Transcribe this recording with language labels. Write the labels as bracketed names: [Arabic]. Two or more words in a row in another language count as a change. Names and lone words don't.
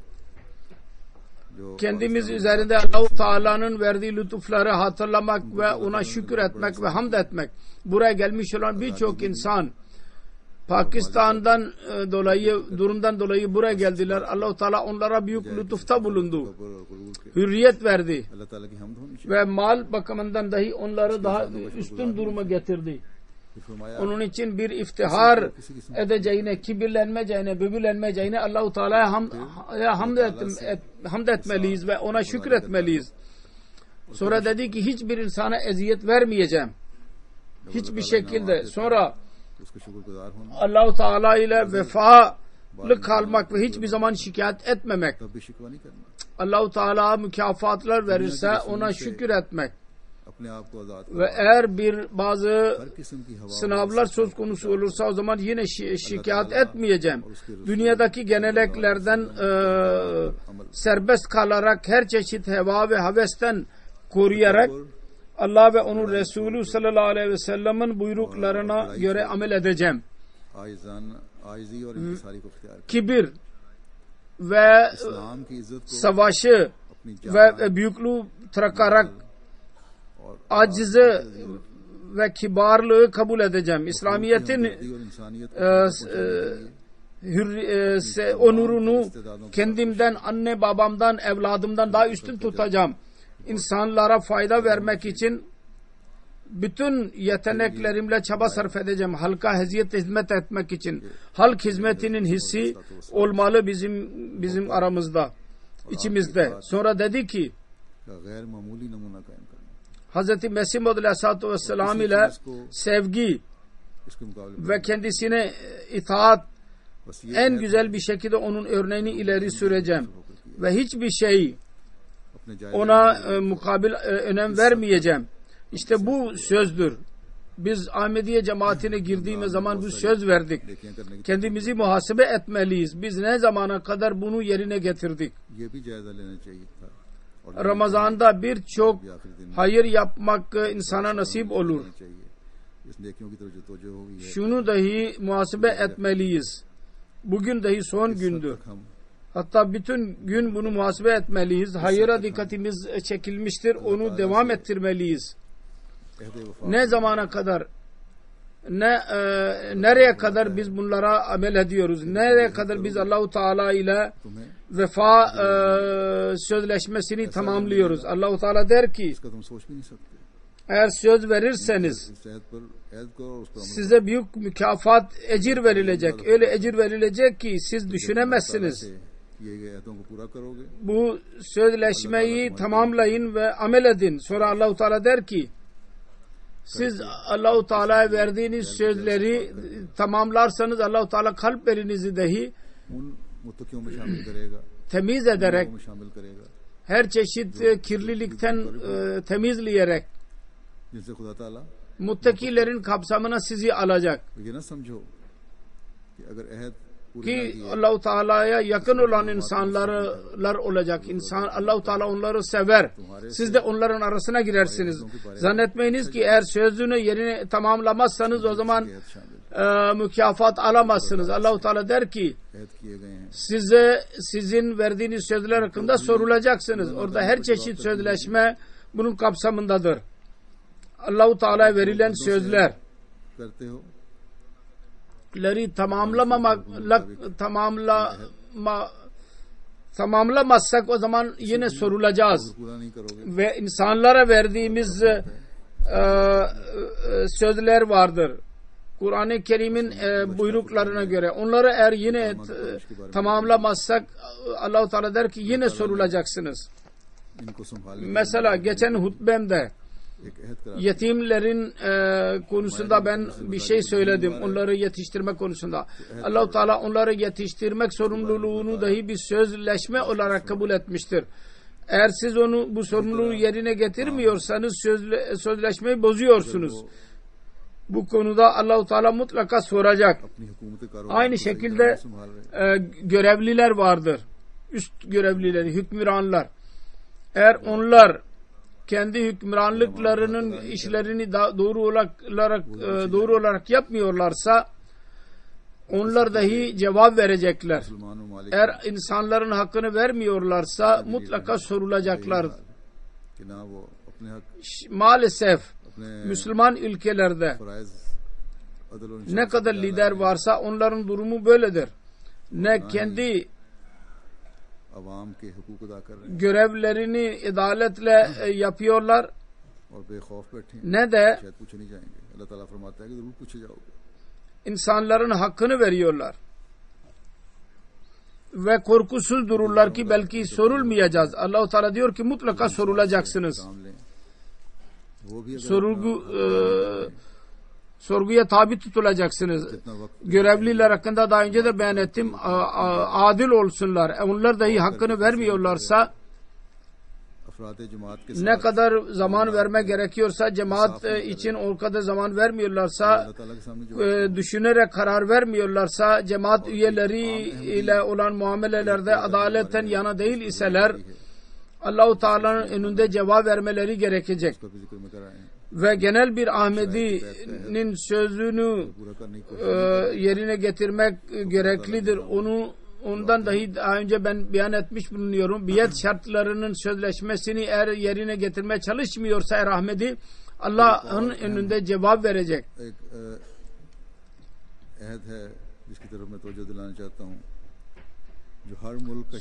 [Turkish] Kendimiz üzerinde Allah-u Teala'nın verdiği lütufları hatırlamak ve ona şükür etmek ve hamd etmek. Buraya gelmiş olan birçok insan Pakistan'dan durumdan dolayı buraya geldiler. Allah-u Teala onlara büyük lütufta bulundu. Hürriyet verdi. [Urdu] اللہ تعالیٰ کی حمد ہونی چاہیے. [Turkish] Ve mal bakımından dahi onları daha üstün duruma getirdi. [Urdu] फरमाया [Turkish] Onun için bir iftihar edeceğine, kibirlenmeyeceğine, böbürlenmeyeceğine Allah-u Teala'ya hamd etmeliyiz ve ona şükür etmeliyiz. Sonra dedi ki hiçbir insana eziyet vermeyeceğim. Hiçbir şekilde. Sonra [Urdu] اس کا شکرگزار ہونا, [Turkish] Allah-u Teala ile vefalı kalmak ve hiçbir zaman şikayet etmemek. [Urdu] تب بھی شکوہ نہیں کرنا, [Turkish] Allah-u Teala mükafatlar verirse ona şükür etmek. [Urdu] اپنے آپ کو آزاد [Turkish] Ve eğer bazı [Urdu] ہر قسم کی ہوا [Turkish] sınavlar söz konusu olursa o zaman yine şikayet etmeyeceğim. Dünyadaki genelliklerden serbest kalarak her çeşit heva ve hevesten koruyarak Allah ve onun Resulü [Arabic] صلى الله عليه وسلم'in [Turkish] buyruklarına göre amel edeceğim. [Urdu] عاجزی اور انکساری کو اختیار کریں. [Turkish] Kibir ve [Urdu] اسلام کی عزت کو [Turkish] savaşı [Urdu] اپنی جان [Turkish] ve büyüklüğü bırakarak [Urdu] और [Turkish] acizi ve kibarlığı kabul edeceğim. İslamiyet'in [Urdu] ہمدردی اور انسانیت کو [Turkish] onurunu kendimden, anne babamdan, evladımdan daha üstün tutacağım. İnsanlara fayda vermek için bütün yeteneklerimle çaba sarf edeceğim. Halka hizmet etmek için. Halk hizmetinin hissi olmalı bizim aramızda, içimizde. Sonra dedi ki [Urdu] کا غیر معمولی نمونہ قائم کرنا, [Turkish] Hz. Mesih Maud [Arabic] عليه الصلاة والسلام [Turkish] ile sevgi [Urdu] اس کے مقابلے [Turkish] ve kendisine itaat [Urdu] بس یہ [Turkish] en güzel bir şekilde onun örneğini ileri süreceğim. Ve hiçbir şey [Urdu] اپنے جائز [Turkish] ona mukabil önem vermeyeceğim. İşte bu sözdür. Biz Ahmediye cemaatine girdiğimiz zaman bu söz verdik. [Urdu] نیکیاں کرنے کی [Turkish] Kendimizi muhasebe etmeliyiz. Biz ne zamana kadar bunu yerine getirdik? [Urdu] یہ بھی جائزہ لینا چاہیے تھا اور [Turkish] Ramazan'da birçok [Urdu] بھی آخری دن [Turkish] hayır yapmak insana nasip olur. [Urdu] لینا چاہیے. اس نیکیوں کی طرف جو توجہ ہوگی ہے, [Turkish] Şunu dahi muhasebe etmeliyiz. Bugün dahi son gündür. [Urdu] हम [Turkish] Hatta bütün gün bunu muhasebe etmeliyiz. Hayıra dikkatimiz çekilmiştir. Onu devam ettirmeliyiz. [Urdu] عہد وفا [Turkish] Ne zamana kadar, nereye kadar biz bunlara amel ediyoruz? Nereye kadar biz Allahu Teala ile [Urdu] तुम्हें [Turkish] vefa sözleşmesini tamamlıyoruz? Allahu Teala der ki, [Urdu] اس کا تم سوچ بھی نہیں سکتے. [Turkish] eğer söz verirseniz [Urdu] اس شہد پر اید کرو اور اس پر عمل [Turkish] size büyük mükafat, ecir verilecek. Öyle ecir verilecek ki siz düşünemezsiniz. [Urdu] سے کیے گئے ایدوں کو پورا کرو گے, [Turkish] Bu sözleşmeyi tamamlayın ve amel edin. Sonra Allahu Teala der ki, siz Allahu Teala'ya verdiğiniz sözleri tamamlarsanız Allahu Teala kalplerinizi dahi [Urdu] ان متقیوں میں شامل کرے گا, [Turkish] temiz ederek, [Urdu] میں شامل کرے گا [Turkish] her çeşit kirlilikten temizleyerek [Urdu] جن سے خدا تعالیٰ [Turkish] muttakilerin kapsamına sizi alacak. [Urdu] یہ نہ سمجھو کہ اگر عہد پوری نہ [Turkish] Ki [Urdu] किए [Turkish] Allahu Teala'ya yakın olan insanlar olacak. Allahu Teala onları sever. Siz de onların arasına girersiniz. Zannetmeyiniz ki eğer sözünü yerine tamamlamazsanız o zaman [Urdu] عہد شامل [Turkish] mükafat alamazsınız. Allahu Teala der ki [Urdu] عہد کیے گئے ہیں, [Turkish] sizin verdiğiniz sözler hakkında sorulacaksınız. Orada her çeşit sözleşme bunun kapsamındadır. Allahu Teala'ya verilen sözler [Urdu] کرتے ہو [Turkish] tamamlamazsak o zaman yine sorulacağız. [Urdu] پورا نہیں کرو گے [Turkish] Ve insanlara verdiğimiz sözler vardır. Kur'an-ı Kerim'in buyruklarına göre. Onları eğer yine tamamlamazsak Allah-u Teala der ki yine sorulacaksınız. [Urdu] ان کو سنبھالنے [Turkish] Mesela geçen hutbemde [Urdu] ایک عہد کرا [Turkish] yetimlerin konusunda ben bir şey söyledim. Onları yetiştirmek konusunda. Allah-u Teala onları yetiştirmek sorumluluğunu dahi bir sözleşme olarak kabul etmiştir. Eğer siz onu bu sorumluluğu yerine getirmiyorsanız sözleşmeyi bozuyorsunuz. Bu konuda Allah-u Teala mutlaka soracak. [Urdu] اپنی حکومت کاروبار [Turkish] Aynı şekilde görevliler vardır. Üst görevlileri, hükümranlar. Eğer onlar kendi hükümranlıklarının işlerini doğru olarak yapmıyorlarsa onlar dahi cevap verecekler. [Urdu] مسلمانوں مالک [Turkish] Eğer insanların hakkını vermiyorlarsa mutlaka sorulacaklar. [Urdu] کہ نہ وہ اپنے حق [Turkish] Maalesef [Urdu] अपने [Turkish] Müslüman ülkelerde [Urdu] فرائض عدل اور [Turkish] ne kadar lider varsa onların durumu böyledir. Ne kendi [Urdu] عوام کے حقوق ادا کر رہے ہیں [Turkish] görevlerini adaletle yapıyorlar [Urdu] اور بےخوف بیٹھے ہیں [Turkish] ne de [Urdu] شاید پوچھے نہیں جائیں گے اللہ تعالیٰ فرماتا ہے کہ ضرور پوچھے جاؤ گے [Turkish] insanların hakkını veriyorlar. Ve korkusuz dururlar ki belki sorulmayacağız. Allah-u Teala diyor ki mutlaka sorulacaksınız. [Urdu] کام لیں وہ بھی اگر [Turkish] Sorguya tabi tutulacaksınız. [Urdu] اتنا وقت [Turkish] Görevliler hakkında daha önce de beyan ettim. Adil olsunlar. Onlar dahi hakkını vermiyorlarsa [Urdu] افراد جماعت کے [Turkish] ne kadar zaman verme gerekiyorsa cemaat için o kadar zaman vermiyorlarsa [Urdu] اللہ تعالیٰ کے سامنے جو [Turkish] düşünerek karar vermiyorlarsa cemaat üyeleri ile olan muamelelerde adaletten yana değil iseler Allah-u Teala'nın önünde cevap vermeleri gerekecek. [Urdu] اس کا بھی ذکر میں کرائے ہیں [Turkish] Ve genel bir Ahmedi'nin sözünü [Urdu] پورا کرنے کی کوشش [Turkish] yerine getirmek gereklidir. Ondan dahi daha önce ben beyan etmiş bulunuyorum. Biat şartlarının sözleşmesini eğer yerine getirmeye çalışmıyorsa eğer Ahmedi Allah'ın önünde cevap verecek. [Urdu] ایک عہد ہے جس کی طرف میں توجہ دلانا چاہتا ہوں جو ہر ملک کا